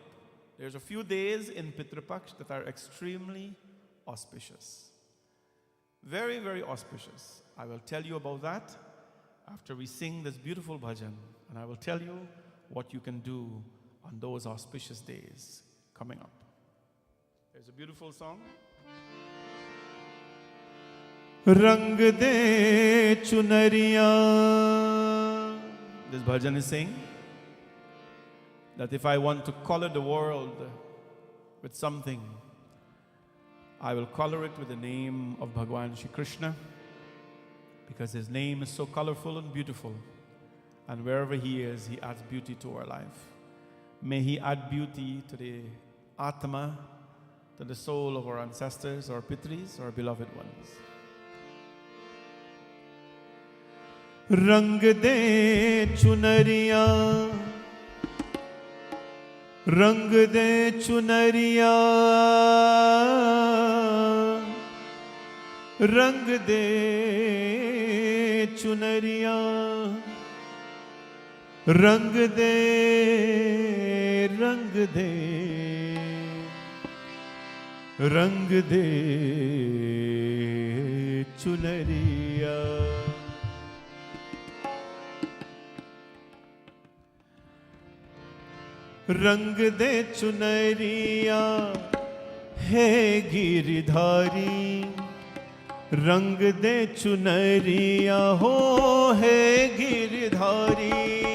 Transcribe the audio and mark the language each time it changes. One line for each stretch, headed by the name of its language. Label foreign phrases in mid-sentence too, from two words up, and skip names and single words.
English: There's a few days in pitripaks that are extremely auspicious. Very, very auspicious. I will tell you about that after we sing this beautiful bhajan, and I will tell you what you can do on those auspicious days coming up. There's a beautiful song.
Hindi: रंग दे चुनरिया.
English: This bhajan is saying that if I want to color the world with something, I will color it with the name of Bhagwan Shri Krishna, because his name is so colorful and beautiful, and wherever he is, he adds beauty to our life. May he add beauty to the Atma, to the soul of our ancestors, our Pitris, our beloved ones.
Hindi: रंग दे चुनरिया, रंग दे चुनरिया, रंग दे चुनरिया, रंग दे, रंग दे, रंग दे चुनरिया. रंग दे चुनरिया है गिरधारी, रंग दे चुनरिया हो है गिरधारी,